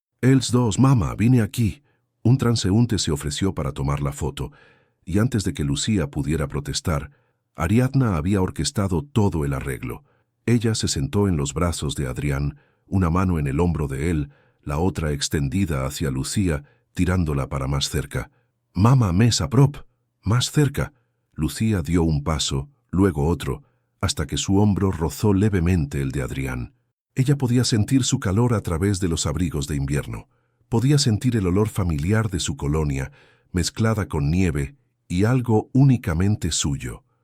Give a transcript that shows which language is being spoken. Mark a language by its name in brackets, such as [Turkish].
[Catalan] «Els dos, mama, vine aquí». [Spanish] Un transeúnte se ofreció para tomar la foto, y antes de que Lucía pudiera protestar, Ariadna había orquestado todo el arreglo. Ella se sentó en los brazos de Adrián, una mano en el hombro de él, la otra extendida hacia Lucía, tirándola para más cerca. [Catalan] «Mama, més a prop», [Spanish] más cerca. Lucía dio un paso, luego otro, hasta que su hombro rozó levemente el de Adrián. Ella podía sentir su calor a través de los abrigos de invierno. Podía sentir el olor familiar de su colonia, mezclada con nieve y algo únicamente suyo.